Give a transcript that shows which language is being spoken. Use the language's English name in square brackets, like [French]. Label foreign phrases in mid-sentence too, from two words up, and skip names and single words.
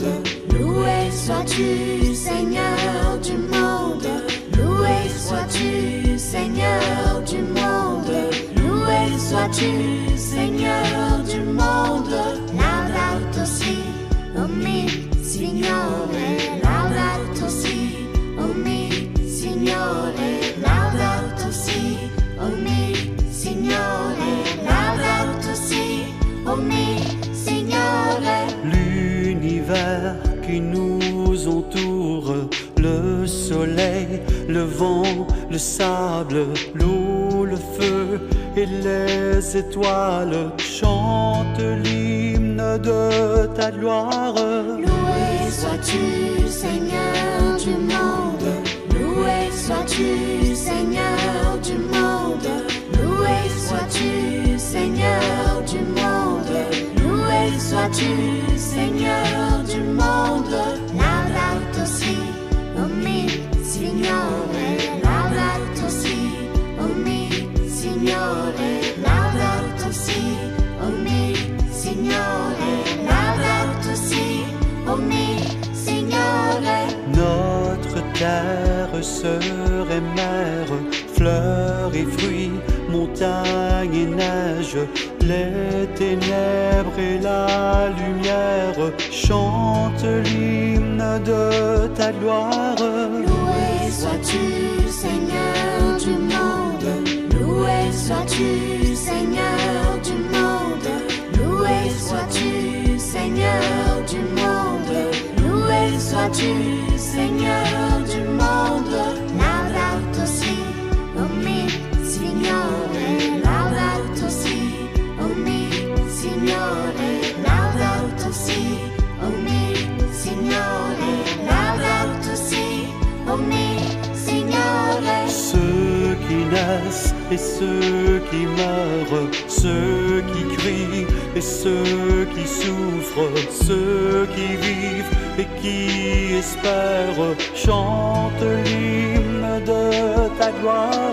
[French] Loué sois-tu, Seigneur du monde. Loué sois-tu, Seigneur du monde. Loué sois-tu, Seigneur du monde. [Italian] Laudato si, o mi Signore. Laudato si, o mi Signore. Laudato si, o mi Signore. Laudato si, o mi Signore. [French] L'univers qui nous entoure, le soleil, le vent, le sable, l'eau, le feu et les étoiles chantent l'hymne de ta gloire. Loué sois-tu, Seigneur du monde. Loué sois-tu, Seigneur du monde. Loué sois-tu, Seigneur du monde. Loué sois-tu, Seigneur du monde. [Italian] Laudato si, o mi Signore. Laudato si, o mi Signore. Laudato si, o mi Signore. Laudato si, o mi Signore. [French] Notre terre, sœur et mère, fleurs et fruits, montagnes et neige, les ténèbres et la lumière chantent l'hymne de ta gloire. Loué sois-tu, Seigneur du monde. Loué sois-tu, Seigneur du monde. Loué sois-tu, Seigneur du monde. Loué sois-tu, Seigneur du monde. [Italian] Laudato si, o mi Signore. Laudato si, o mi Signore. Laudato si, o mi Signore. Laudato si, o mi Signore. [French] Ceux qui naissent et ceux qui meurent, ceux qui crient et ceux qui souffrent, ceux qui vivent et qui espèrent, chantent l'hymne de ta gloire.